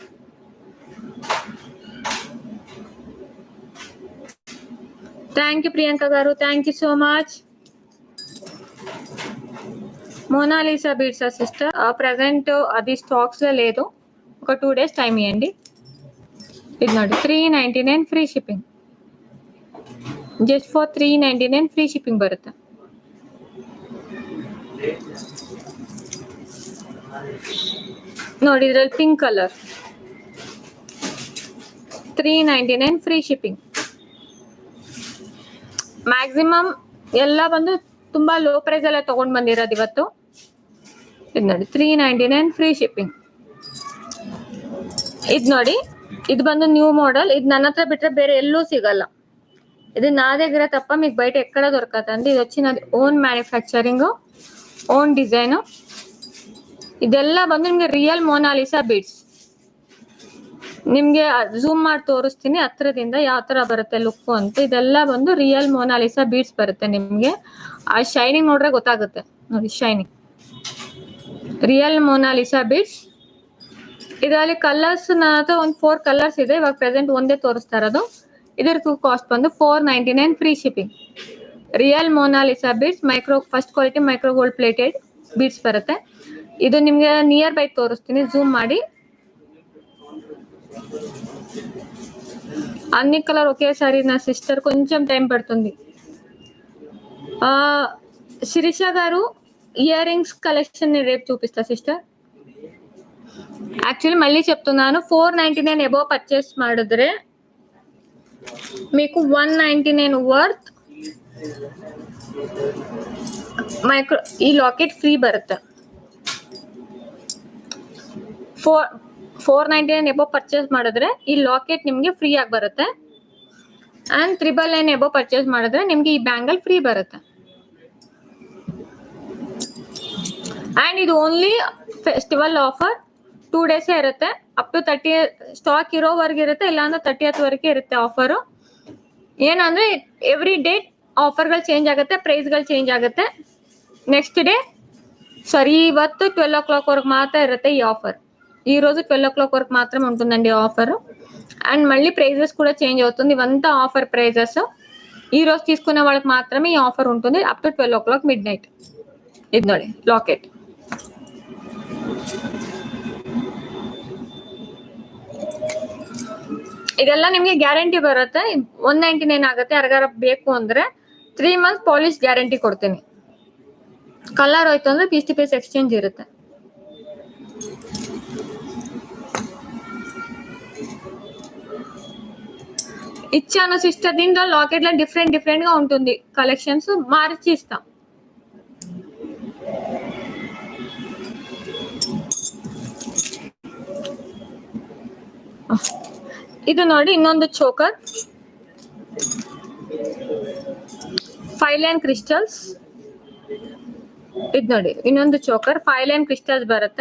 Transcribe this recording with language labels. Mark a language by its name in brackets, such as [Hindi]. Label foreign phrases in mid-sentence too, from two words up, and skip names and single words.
[English] thank you Priyanka garu, thank you so much. [Telugu] మోనాలిసా బీడ్స్ సిస్టర్ ప్రెసెంట్ అది స్టాక్స్ లో లేదు, ఒక 2 days టైం ఇవ్వండి. [Kannada] ఇది ನೋಡಿ 399 [English] free shipping. just for 399 free shipping ಬರುತ್ತೆ. [Kannada] ನೋಡಿ ಇದ್ರಲ್ಲಿ [English] pink colour 399 free shipping. [Kannada] ಮ್ಯಾಕ್ಸಿಮಮ್ ಎಲ್ಲ ಬಂದು ತುಂಬಾ [English] low price [Kannada] ಎಲ್ಲ ತಗೊಂಡ್ ಬಂದಿರೋದು ಇವತ್ತು. ಇದು ನೋಡಿ 399 [English] free shipping. [Kannada] ಇದು ನೋಡಿ ಇದು ಬಂದು [English] new model. [Kannada] ఇది ನನ್ನ ಹತ್ರ ಬಿಟ್ರೆ ಬೇರೆ ಎಲ್ಲೂ ಸಿಗಲ್ಲ. [Telugu] ఇది నా దగ్గర తప్ప మీకు బయట ఎక్కడ దొరకదండి. ఇది వచ్చి నాది [English] own manufacturing, own design. [Kannada] ಇದೆಲ್ಲ ಬಂದು ನಿಮ್ಗೆ [English] real Monalisa beads. [Kannada] ನಿಮ್ಗೆ ಝೂಮ್ ಮಾಡಿ ತೋರಿಸ್ತೀನಿ ಹತ್ರದಿಂದ ಯಾವ ತರ ಬರುತ್ತೆ ಲುಕ್ ಅಂತ. ಇದೆಲ್ಲ ಬಂದು [English] real Monalisa beads [Kannada] ಬರುತ್ತೆ. ನಿಮ್ಗೆ ಆ ಶೈನಿಂಗ್ ನೋಡ್ರೆ ಗೊತ್ತಾಗುತ್ತೆ ನೋಡಿ, [English] shining real Monalisa beads. [Kannada] ಇದರಲ್ಲಿ ಕಲರ್ಸ್ ನನ್ನ ಹತ್ರ ಒಂದು 4 ಕಲರ್ಸ್ ಇದೆ. ಇವಾಗ ಪ್ರೆಸೆಂಟ್ ಒಂದೇ ತೋರಿಸ್ತಾ ಇರೋದು. ಇದರ ಕಾಸ್ಟ್ ಬಂದು 499 [English] free shipping. real Monalisa beads micro first quality micro gold plated beads ಬರುತ್ತೆ. [Kannada] ಇದು ನಿಮ್ಗೆ [English] near by [Kannada] ತೋರಿಸ್ತೀನಿ, ಝೂಮ್ ಮಾಡಿ. [Telugu] అన్ని కలర్ ఒకేసారి నా సిస్టర్ కొంచెం టైం పడుతుంది. శిరీష గారు [English] ear rings collection [Telugu] రేపు చూపిస్తా సిస్టర్. యాక్చువల్లీ మళ్ళీ చెప్తున్నాను, [Kannada] 499 [English] above purchase [Kannada] ಮಾಡಿದ್ರೆ మీకు 199 [English] worth micro [Kannada] ಈ ಲಾಕೆಟ್ ಫ್ರೀ ಬರುತ್ತೆ. 499 [English] above purchase [Kannada] ಮಾಡಿದ್ರೆ ಈ ಲಾಕೆಟ್ ನಿಮ್ಗೆ ಫ್ರೀ ಆಗಿ ಬರುತ್ತೆ. ಅಂಡ್ 999 [English] above purchase [Kannada] ಮಾಡಿದ್ರೆ ನಿಮ್ಗೆ ಈ ಬ್ಯಾಂಗಲ್ ಫ್ರೀ ಬರುತ್ತೆ. ಆ್ಯಂಡ್ ಇದು [English] only festival offer 2 days [Kannada] ಇರುತ್ತೆ. [English] up to [Kannada] 30 ಸ್ಟಾಕ್ ಇರೋವರೆಗೆ ಇರುತ್ತೆ, ಇಲ್ಲಾಂದ್ರೆ 30th ಇರುತ್ತೆ ಆಫರು. ಏನಂದ್ರೆ [English] every day [Kannada] ಆಫರ್ಗಳು ಚೇಂಜ್ ಆಗುತ್ತೆ, ಪ್ರೈಸ್ಗಳು ಚೇಂಜ್ ಆಗುತ್ತೆ. [English] next day [Kannada] ಇವತ್ತು 12 o'clock [Telugu] వరకు మాత్రం [Kannada] ఇರುತ್ತೆ [Telugu] ఈ ఆఫర్. ఈ రోజు 12 o'clock వరకు మాత్రమే ఉంటుందండి ఆఫర్. అండ్ మళ్ళీ ప్రైజెస్ కూడా చేంజ్ అవుతుంది. ఇవంతా [English] offer prices. [Telugu] ఈ రోజు తీసుకునే వాళ్ళకి మాత్రమే ఈ ఆఫర్ ఉంటుంది [English] up to 12 o'clock midnight. [Kannada] ಇದು ನೋಡಿ ಲಾಕೆಟ್. ಇದೆಲ್ಲ ನಿಮಗೆ ಗ್ಯಾರಂಟಿ ಬರುತ್ತೆ. 199 ಆಗುತ್ತೆ. ಯಾರಿಗಾರ ಬೇಕು ಅಂದ್ರೆ [English] 3 months polish guarantee [Kannada] ಕೊಡ್ತೀನಿ. ಕಲರ್ ಹೋಯ್ತು ಅಂದ್ರೆ [English] piece to piece exchange [Kannada] ಇರುತ್ತೆ. [Telugu] ఇచ్చాను సిస్టర్. దీంట్లో లాకెట్ లో డిఫరెంట్ గా ఉంటుంది. కలెక్షన్స్ మార్చి ఇస్తాం. [Kannada] ಇದು ನೋಡಿ ಇನ್ನೊಂದು ಚೋಕರ್, [English] 5 lane crystals. [Kannada] ಇದು ನೋಡಿ ಇನ್ನೊಂದು ಚೋಕರ್ [English] 5 lane crystals [Kannada] ಬರುತ್ತೆ.